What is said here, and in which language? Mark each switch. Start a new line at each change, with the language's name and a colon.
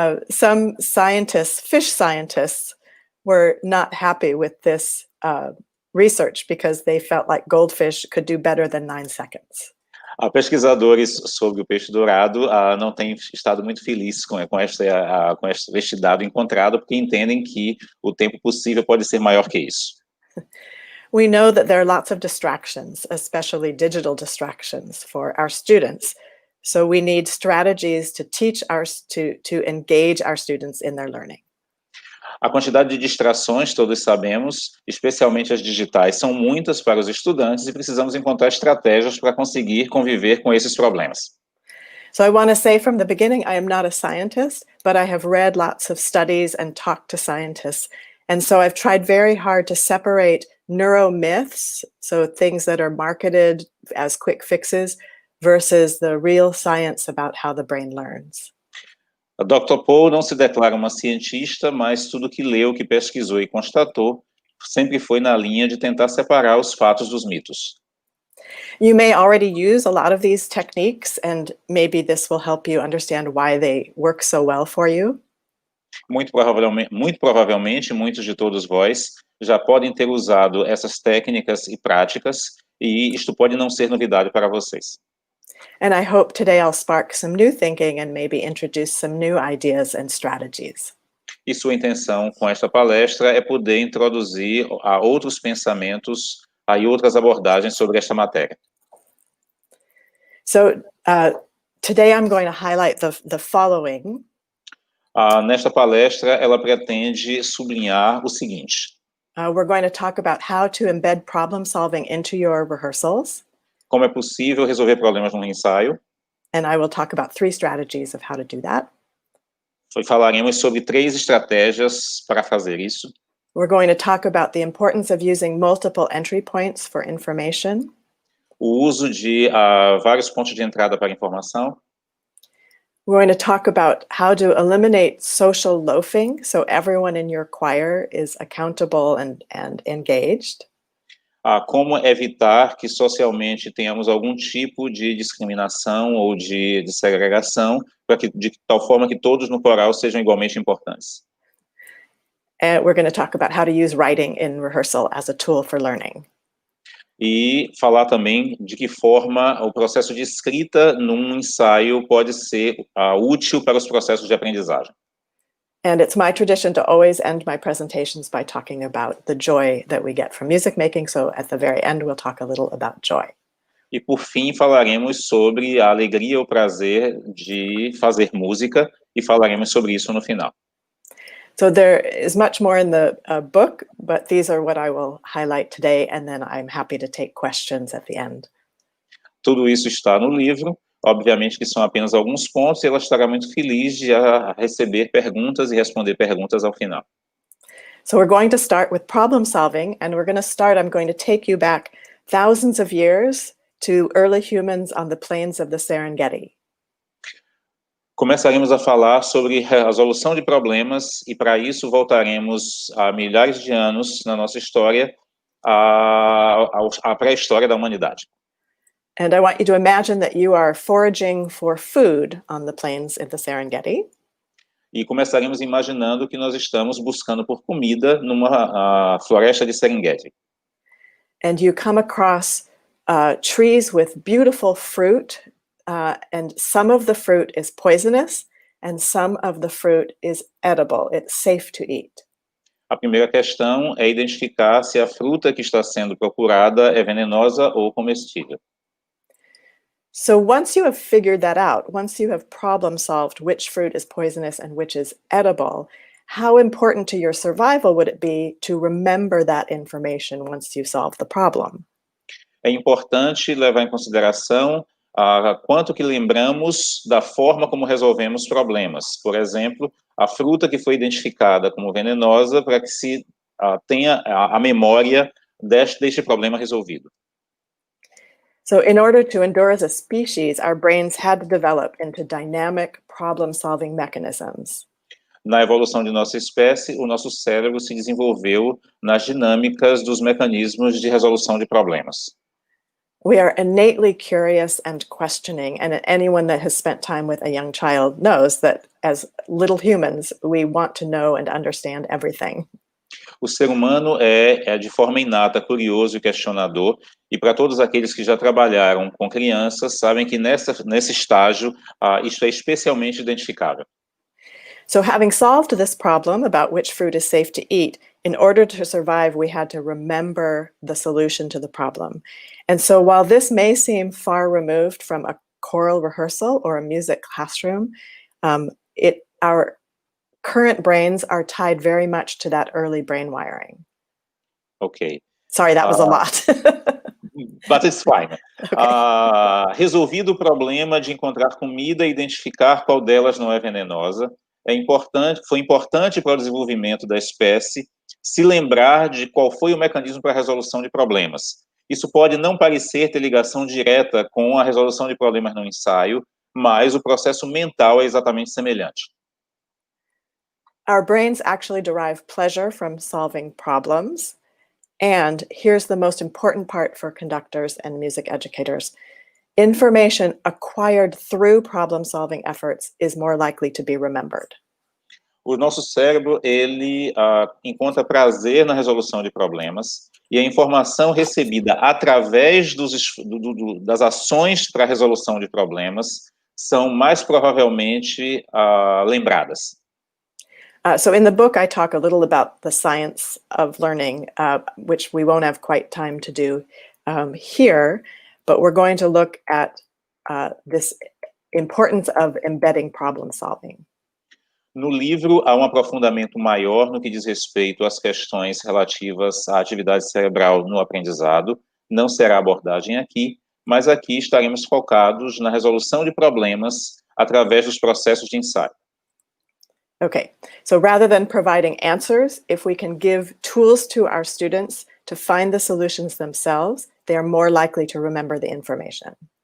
English: Some scientists, fish scientists, were not happy with this research because they felt like goldfish could do better than 9 seconds.
Portuguese: Pesquisadores sobre o peixe dourado não têm estado muito felizes com este dado encontrado, porque entendem que o tempo possível pode ser maior que isso.
English: We know that there are lots of distractions, especially digital distractions, for our students. So we need strategies to teach to engage our students in their learning.
Portuguese: A quantidade de distrações, todos sabemos, especialmente as digitais, são muitas para os estudantes e precisamos encontrar estratégias para conseguir conviver com esses problemas.
English: So I want to say from the beginning, I am not a scientist, but I have read lots of studies and talked to scientists. And so I've tried very hard to separate neuromyths, so things that are marketed as quick fixes, versus the real science about how the brain learns.
Portuguese: A Dr. Paul não se declara uma cientista, mas tudo que leu, que pesquisou e constatou, sempre foi na linha de tentar separar os fatos dos mitos.
English: You may already use a lot of these techniques, and maybe this will help you understand why they work so well for you.
Portuguese: Muito provavelmente, muitos de todos vós já podem ter usado essas técnicas e práticas, e isto pode não ser novidade para vocês.
English: And I hope today I'll spark some new thinking and maybe introduce some new ideas and strategies.
Portuguese: E sua intenção com esta palestra é poder introduzir outros pensamentos e outras abordagens sobre esta matéria.
English: So today I'm going to highlight the following.
Portuguese: Nesta palestra, ela pretende sublinhar o seguinte.
English: We're going to talk about how to embed problem solving into your rehearsals.
Portuguese: Como é possível resolver problemas num ensaio.
English: And I will talk about 3 strategies of how to do that.
Portuguese: Falaremos sobre 3 estratégias para fazer isso.
English: We're going to talk about the importance of using multiple entry points for information.
Portuguese: O uso de vários pontos de entrada para informação.
English: We're going to talk about how to eliminate social loafing, so everyone in your choir is accountable and engaged.
Portuguese: Como evitar que socialmente tenhamos algum tipo de discriminação ou de segregação, de tal forma que todos no coral sejam igualmente importantes.
English: And we're going to talk about how to use writing in rehearsal as a tool for learning.
Portuguese: E falar também de que forma o processo de escrita num ensaio pode ser útil para os processos de aprendizagem.
English: And it's my tradition to always end my presentations by talking about the joy that we get from music making. So at the very end, we'll talk a little about joy.
Portuguese: E por fim, falaremos sobre a alegria e o prazer de fazer música e falaremos sobre isso no final.
English: So there is much more in the book, but these are what I will highlight today, and then I'm happy to take questions at the end.
Portuguese: Tudo isso está no livro. Obviamente que são apenas alguns pontos e ela estará muito feliz de receber perguntas e responder perguntas ao final.
English: So we're going to start with problem solving, and I'm going to take you back thousands of years to early humans on the plains of the Serengeti.
Portuguese: Começaremos a falar sobre resolução de problemas e para isso voltaremos a milhares de anos na nossa história, à pré-história da humanidade.
English: And I want you to imagine that you are foraging for food on the plains of the Serengeti.
Portuguese: E começaremos imaginando que nós estamos buscando por comida numa floresta de Serengeti.
English: And you come across trees with beautiful fruit, and some of the fruit is poisonous, and some of the fruit is edible. It's safe to eat.
Portuguese: A primeira questão é identificar se a fruta que está sendo procurada é venenosa ou comestível.
English: So once you have figured that out, once you have problem solved which fruit is poisonous and which is edible, how important to your survival would it be to remember that information once you solve the problem?
Portuguese: É importante levar em consideração quanto que lembramos da forma como resolvemos problemas. Por exemplo, a fruta que foi identificada como venenosa para que se tenha a memória deste problema resolvido.
English: So in order to endure as a species, our brains had to develop into dynamic problem-solving mechanisms.
Portuguese: Na evolução de nossa espécie, o nosso cérebro se desenvolveu nas dinâmicas dos mecanismos de resolução de problemas.
English: We are innately curious and questioning, and anyone that has spent time with a young child knows that as little humans, we want to know and understand everything.
Portuguese: O ser humano é de forma inata curioso e questionador, e para todos aqueles que já trabalharam com crianças, sabem que nesse estágio, isso é especialmente identificável.
English: So having solved this problem about which fruit is safe to eat, in order to survive, we had to remember the solution to the problem. And so while this may seem far removed from a choral rehearsal or a music classroom, our current brains are tied very much to that early brain wiring. Ok. Sorry, that was a lot. But it's fine. Okay.
Portuguese: Resolvido o problema de encontrar comida e identificar qual delas não é venenosa, foi importante para o desenvolvimento da espécie se lembrar de qual foi o mecanismo para a resolução de problemas. Isso pode não parecer ter ligação direta com a resolução de problemas no ensaio, mas o processo mental é exatamente semelhante.
English: Our brains actually derive pleasure from solving problems. And here's the most important part for conductors and music educators. Information acquired through problem-solving efforts is more likely to be remembered.
Portuguese: O nosso cérebro, ele encontra prazer na resolução de problemas, e a informação recebida através das ações para a resolução de problemas são mais provavelmente lembradas.
English: So in the book, I talk a little about the science of learning, which we won't have quite time to do here, but we're going to look at this importance of embedding problem solving.
Portuguese: No livro, há aprofundamento maior no que diz respeito às questões relativas à atividade cerebral no aprendizado. Não será abordagem aqui, mas aqui estaremos focados na resolução de problemas através dos processos de ensaio.
English: Okay, so rather than providing answers, if we can give tools to our students to find the solutions themselves, they are more likely to remember the information.